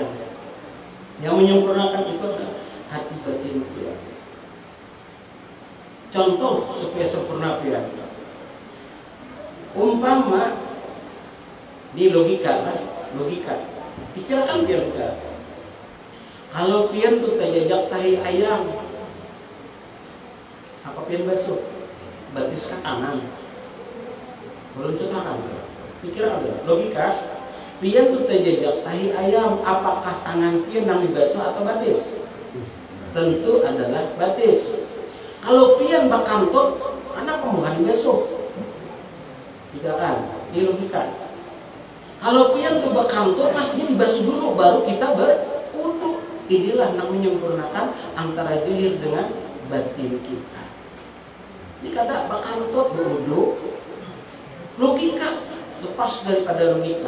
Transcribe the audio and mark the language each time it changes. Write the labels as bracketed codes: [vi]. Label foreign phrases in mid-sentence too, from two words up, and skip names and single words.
[id] Yang menyempurnakan itu adalah hati batin dia. Contoh supaya sempurna dia. Umpama di logika. Pikirkan dia juga. [bjn] Kalau pian tuh tajajak tahi ayam, apa pian basuh? Batis ke tangan. Belum tangan. [id] Pikirkan dia. Logika. [bjn] Pian tuh tajajak tahi ayam, apakah tangan pian yang dibasuh atau batis? Tentu adalah batis. Kalau pian bakantut, [id] kenapa bukan dibasuh? Tidak kan? Ini logika. [bjn] Kalau pian tuh bakantut, pastinya dibasuh dulu, baru kita berwudu. [id] Inilah yang menyempurnakan antara zahir dengan batin kita. Ini kata bakantut berwudu, logika lepas daripada logika.